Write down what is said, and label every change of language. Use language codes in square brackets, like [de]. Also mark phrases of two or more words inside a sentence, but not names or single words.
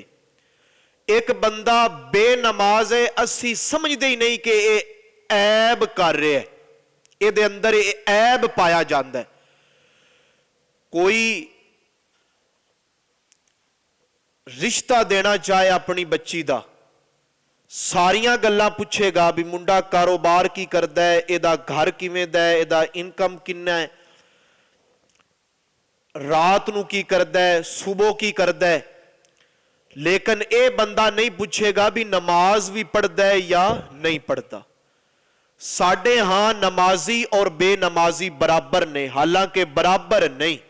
[pa] ایک بندہ بے نماز ہے، اسی سمجھ دے ہی نہیں کہ اے عیب کر رہے ہیں، اے دے اندر اے عیب پایا جاندہ ہے۔ کوئی رشتہ دینا چاہے اپنی بچی دا، ساریاں گلاں پوچھے گا بھی منڈا کاروبار کی کردا ہے، اے دا گھر کیویں دا ہے، اے دا انکم کنا ہے، رات نو کی کردا ہے، صبح کی کردا ہے، لیکن اے بندہ نہیں پوچھے گا بھی نماز بھی پڑھدا ہے یا نہیں پڑھتا۔ ساڑھے ہاں نمازی اور بے نمازی برابر نے، حالانکہ برابر نہیں۔